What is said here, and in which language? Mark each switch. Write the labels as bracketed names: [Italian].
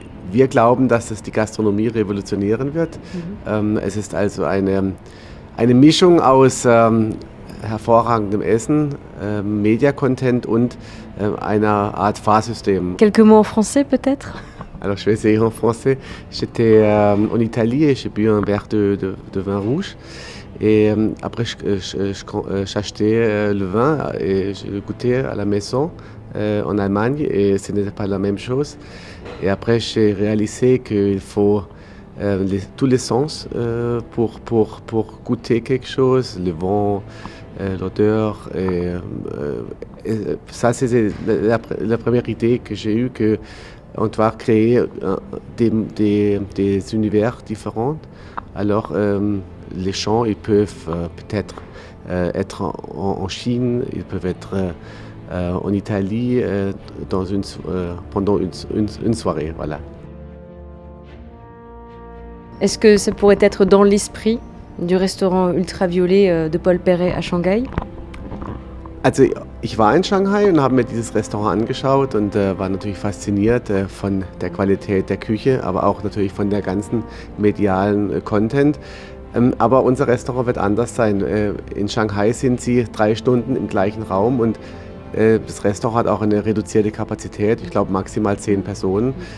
[German] Wir glauben, dass es die Gastronomie revolutionieren wird. Es ist also eine Mischung aus hervorragendem Essen, Media-Content und einer Art Fahrsystem. [French] Quelques mots en français peut-être? Alors je vais essayer en français. J'étais en Italie et j'ai bu un verre de vin rouge. Et après j'achetais le vin et je le goûtais à la maison en Allemagne et ce n'était pas la même chose. Et après j'ai réalisé qu'il faut tous les sens pour goûter quelque chose, le vent, l'odeur. Et ça c'est la première idée que j'ai eue, qu'on doit créer des univers différents. Alors les gens ils peuvent peut-être être en Chine, ils peuvent être en Italie pendant une soirée. Voilà. Est-ce que ça pourrait être dans l'esprit du restaurant Ultraviolet de Paul Perret à Shanghai? [German] Also ich war in Shanghai und habe mir dieses Restaurant angeschaut und war natürlich fasziniert von der Qualität der Küche, aber auch natürlich von der ganzen medialen Content. Aber unser Restaurant wird anders sein. In Shanghai sind Sie 3 Stunden im gleichen Raum und das Restaurant hat auch eine reduzierte Kapazität, ich glaube maximal 10 Personen.